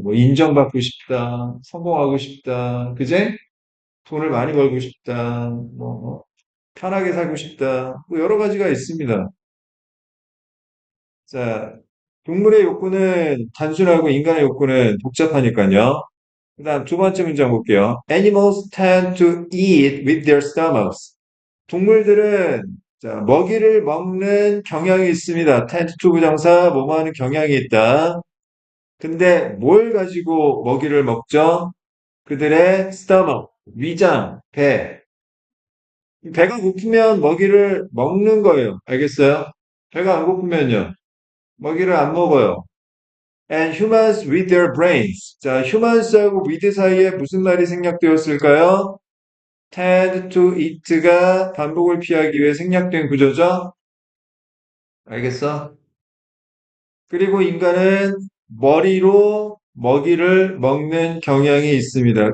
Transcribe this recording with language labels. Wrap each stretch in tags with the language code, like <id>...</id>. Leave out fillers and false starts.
<ko>뭐 인정받고 싶다, 성공하고 싶다, 그제? 돈을 많이 벌고 싶다, 편하게 살고 싶다, 뭐 여러 가지가 있습니다. 자, 동물의 욕구는 단순하고 인간의 욕구는 복잡하니까요. 그다음 두 번째 문장 볼게요.</ko> <en>Animals tend to eat with their stomachs.</en> <ko>동물들은 자, 먹이를 먹는 경향이 있습니다. tend to 부정사 뭐뭐 하는 경향이 있다. 근데 뭘 가지고 먹이를 먹죠? 그들의 stomach, 위장, 배. 배가 고프면 먹이를 먹는 거예요. 알겠어요? 배가 안 고프면요. 먹이를 안 먹어요.</ko> <en>And humans with their brains.</en> <ko>자, humans하고 with 사이에 무슨 말이 생략되었을까요? tend to eat가 반복을 피하기 위해 생략된 구조죠? 알겠어? 그리고 인간은 머리로 먹이를 먹는 경향이 있습니다.</ko>